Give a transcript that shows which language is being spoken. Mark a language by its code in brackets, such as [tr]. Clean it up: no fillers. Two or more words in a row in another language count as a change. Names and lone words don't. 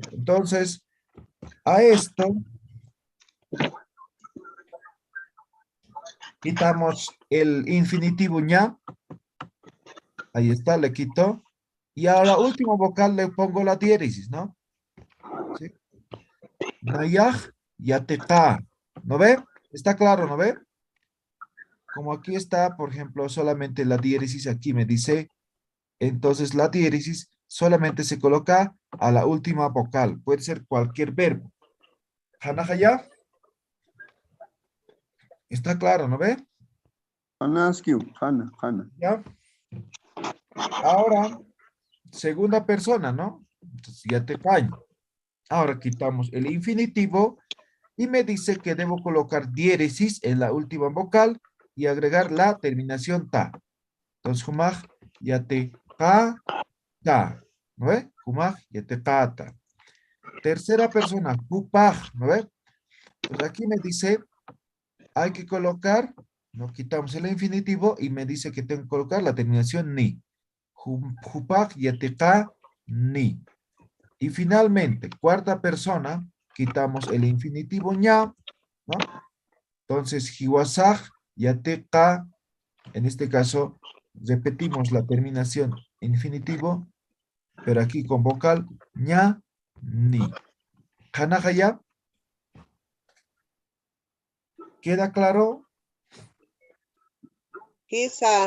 [es] Entonces, a esto quitamos el infinitivo ña. Ahí está, le quito. Y a la última vocal le pongo la diéresis, ¿no? ¿Sí? [ay] Nayaj, yateca. [es] ¿No ve? Está claro, ¿no ve? Como aquí está, por ejemplo, solamente la diéresis, aquí me dice, entonces la diéresis solamente se coloca a la última vocal. Puede ser cualquier verbo. Hanajaya. Está claro, ¿no ve? [ay] Panaskiu, hana, hana. [es] ¿Ya? Ahora, segunda persona, ¿no? Entonces ya te caño. Ahora quitamos el infinitivo y me dice que debo colocar diéresis en la última vocal y agregar la terminación ta. Entonces, [ay] humaj, ya te ka, ta. ¿No ve? Humaj, ya te ka, ta. [es] Tercera persona, kupaj, ¿no ve? Pues aquí me dice, hay que colocar, no quitamos el infinitivo y me dice que tengo que colocar la terminación ni. [ay] Jupaj, ya te ka, ni. [es] Y finalmente, cuarta persona, quitamos el infinitivo ña, ¿no? Entonces, [ay] hiwasaj, yateqa, [es] en este caso, repetimos la terminación infinitivo, pero aquí con vocal, ña, ni. Hanajaya, ¿queda claro? Quizá.